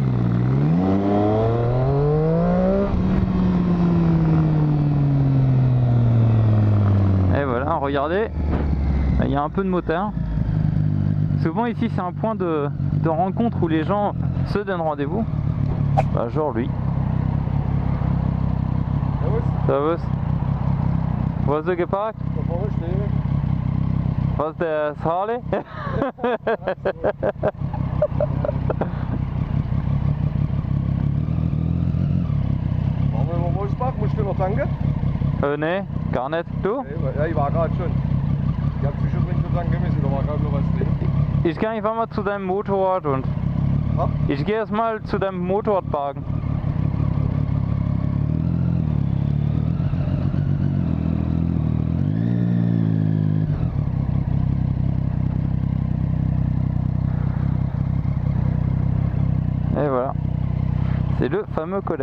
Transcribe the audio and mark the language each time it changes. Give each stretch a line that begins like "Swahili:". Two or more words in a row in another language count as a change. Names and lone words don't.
French: Et voilà, regardez, il y a un peu de moteur. Souvent ici c'est un point de rencontre où les gens se donnent rendez-vous. Bah, genre lui.
German: Servus. Wo hast du geparkt? Da vorne stehen. Was, der Harley? Machen wir mal Wolfsbach, musst du noch tanken? Nee, gar nicht. Du? Ja, ich war gerade schon. Ich hab zwischendrin schon tanken müssen, da war gerade noch was drin. Ich gehe einfach mal zu deinem Motorrad und... Ha? Ich gehe erstmal zu deinem Motorrad parken.
French: Et voilà, c'est le fameux collègue.